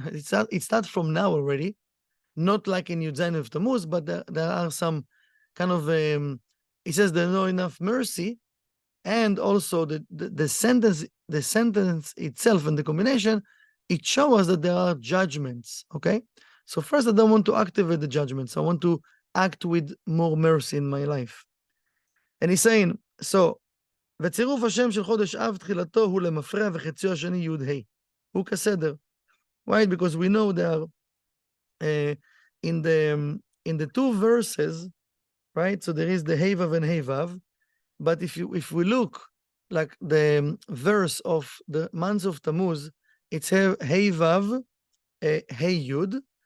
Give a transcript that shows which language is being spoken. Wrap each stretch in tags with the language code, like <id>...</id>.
<en>It starts from now already. Not like in Yud of Tammuz, but there are some kind of, it says there's not enough mercy. And also the sentence itself and the combination, it shows us that there are judgments, okay? So first, I don't want to activate the judgments. I want to act with more mercy in my life. And he's saying, so,</en> <he>וצירוף השם של חודש אב תחילתו הוא למפרע וחציו השני יוד ה' הוא כסדר.</he> <en>Why? Because we know there are in the two verses, right? So there is the Hey Vav and Hey Vav. But if we look like the verse of the months of Tammuz, it's Hey Vav, Hey Yud.</en>